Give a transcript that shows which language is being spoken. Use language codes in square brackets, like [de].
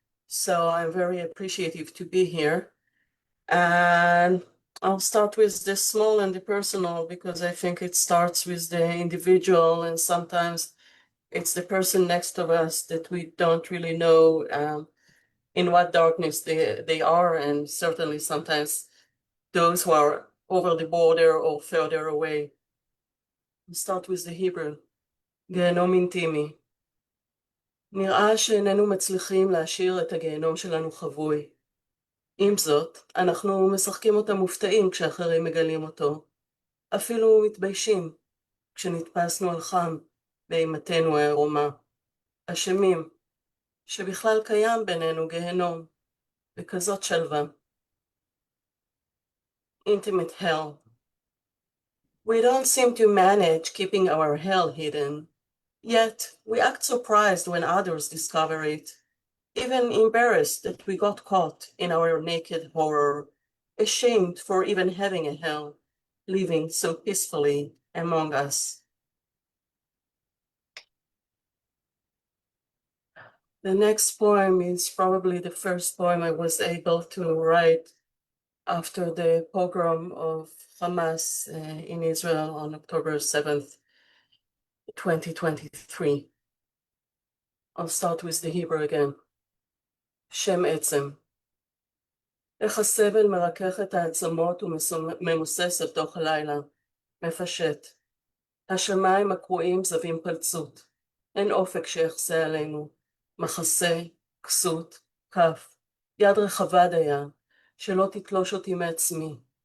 [en] So I'm very appreciative to be here. And I'll start with the small and the personal, because I think it starts with the individual, and sometimes it's the person next to us that we don't really know in what darkness they are, and certainly sometimes those who are over the border or further away. We'll start with the Hebrew. [he] גיהנום אינטימי. נראה שאיננו מצליחים להשאיר את הגיהנום שלנו חבוי. עם זאת, אנחנו משחקים אותם מופתעים כשאחרים מגלים אותו. אפילו מתביישים כשנתפסנו על חם באימתנו העירומה. אשמים שבכלל קיים בינינו גיהנום, וכזאת שלווה. [en] Intimate hell. We don't seem to manage keeping our hell hidden, yet we act surprised when others discover it, even embarrassed that we got caught in our naked horror, ashamed for even having a hell, living so peacefully among us. The next poem is probably the first poem I was able to write after the pogrom of Hamas in Israel on October 7th, 2023. I'll start with the Hebrew again. [he] שם עצם. איך הסבל מרכך את העצמות וממוסס אל תוך הלילה. מפשט. השמיים הקרועים זבים פלצות. אין אופק שיחסה עלינו. מחסה, כסות, כף. יד רחבה דייה, שלא תתלוש אותי מעצמי.